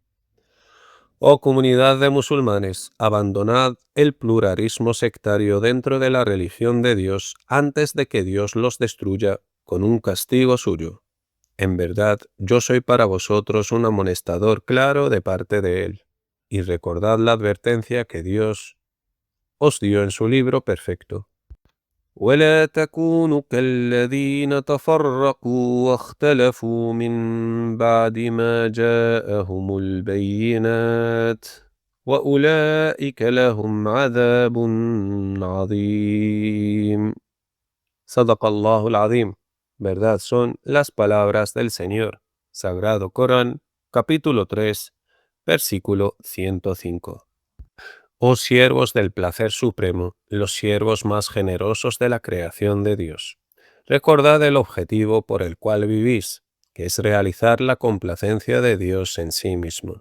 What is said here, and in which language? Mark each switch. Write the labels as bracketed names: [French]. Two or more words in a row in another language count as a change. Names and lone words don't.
[Spanish] Oh comunidad de musulmanes, abandonad el pluralismo sectario dentro de la religión de Dios antes de que Dios los destruya con un castigo suyo. En verdad, yo soy para vosotros un amonestador claro de parte de él, y recordad la advertencia que Dios os dio en su libro perfecto. [Arabic] ولا تكونوا كالذين تفرقوا واختلفوا من بعد ما جاءهم البينات وأولئك لهم عذاب عظيم. صدق الله العظيم. [Spanish] Verdad son las palabras del Señor. Sagrado Corán, capítulo 3, versículo 105. Oh siervos del placer supremo, los siervos más generosos de la creación de Dios, recordad el objetivo por el cual vivís, que es realizar la complacencia de Dios en sí mismo.